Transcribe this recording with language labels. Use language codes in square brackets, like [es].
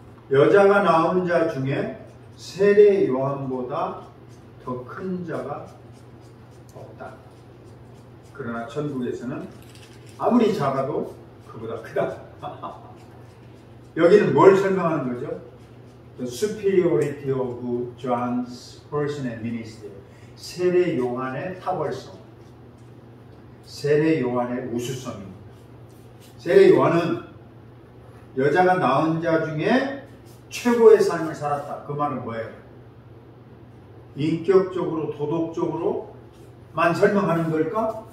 [ko] 여자가 낳은 자 중에 세례 요한보다 더 큰 자가 없다. 그러나 천국에서는 아무리 작아도 그보다 크다. 여기는 뭘 설명하는 거죠? [en] The superiority of John's person and ministry. [ko] 세례 요한의 탁월성, 세례 요한의 우수성입니다. 세례 요한은 여자가 낳은 자 중에 최고의 삶을 살았다. 그 말은 뭐예요? 인격적으로, 도덕적으로만 설명하는 걸까?